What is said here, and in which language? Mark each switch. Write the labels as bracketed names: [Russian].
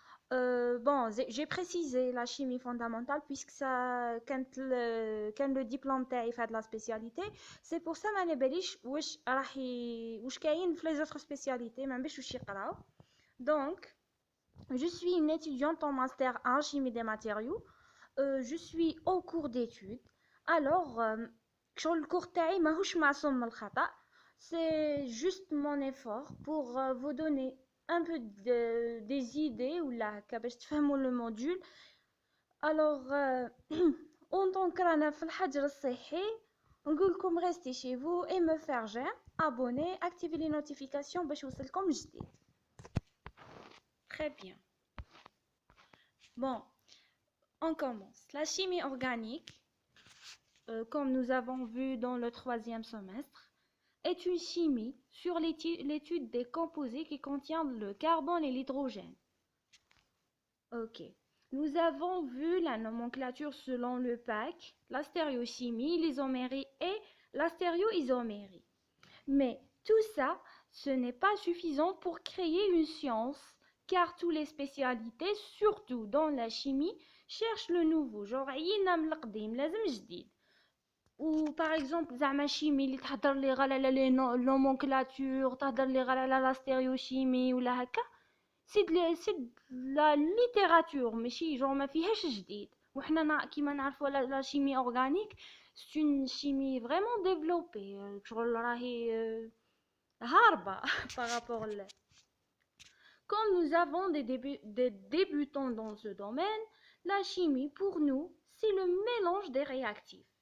[French] Bon, j'ai précisé la chimie fondamentale puisque ça, quand le diplôme تاعي fait de la spécialité, c'est pour ça [Arabic] ما نباليش واش كاين [French] في les autres spécialités [Arabic] ما نبيش واش يقراو. [French] Donc, je suis une étudiante en master en chimie des matériaux. Je suis au cours d'études. Alors, sur le cours [Arabic] تاعي ماهوش معصوم من الخطأ. [French] C'est juste mon effort pour vous donner un peu des idées ou là [Arabic] باش تفهموا [French] le module. Alors, en tant que [Arabic] رانا في الحجر الصحي نقولكم [French] restez chez vous et me faire j'aime, abonner, activer les notifications [Arabic] باش يوصلكم جديد. [French] Très bien. Bon, on commence. La chimie organique, comme nous avons vu dans le troisième semestre, est une chimie sur l'étude des composés qui contiennent le carbone et l'hydrogène. Ok. Nous avons vu la nomenclature selon le PAC, la stéréochimie, l'isomérie et la stéréoisomérie. Mais tout ça, ce n'est pas suffisant pour créer une science, car toutes les spécialités, surtout dans la chimie, cherchent le nouveau. [Arabic] Genre, عيينا من القديم لازم جديد. [French] Ou par exemple, [Arabic] زعما chimie اللي تهضر لي غير على لي nomenclature، تهضر لي غير على la stéréochimie ولا هكا. سي لا littérature ماشي genre ما فيهاش جديد. وحنا كيما نعرفوا [French] la chimie organique, c'est une chimie vraiment développée. [Arabic] شغل راهي هاربة [French] par rapport là. Comme nous avons des débutants dans ce domaine, la chimie pour nous c'est le mélange des réactifs.